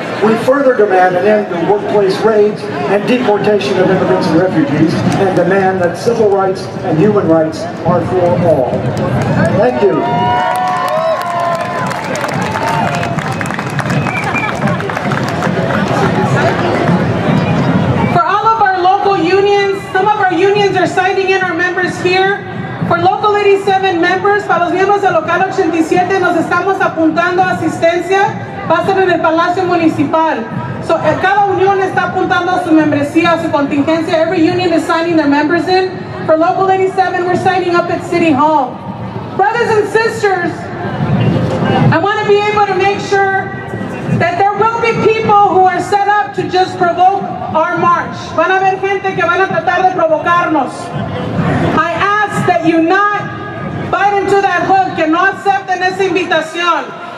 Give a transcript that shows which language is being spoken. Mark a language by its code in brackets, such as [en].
[en] We further demand an end to workplace raids and deportation of immigrants and refugees, and demand that civil rights and human rights are for all. Thank you. For all of our local unions, some of our unions are signing in our members here. For Local 87 members, [es] para los miembros del Local 87 nos estamos apuntando a asistencia, va a ser en el Palacio Municipal. So, cada unión está apuntando a su membresía, a su contingencia. [en] Every union is signing their members in. For Local 87, we're signing up at City Hall. Brothers and sisters, I want to be able to make sure that there will be people who are set up to just provoke our march. [es] Van a haber gente que van a tratar de provocarnos. [en] I ask that you not bite into that hook, [es] que no acepten esa invitación.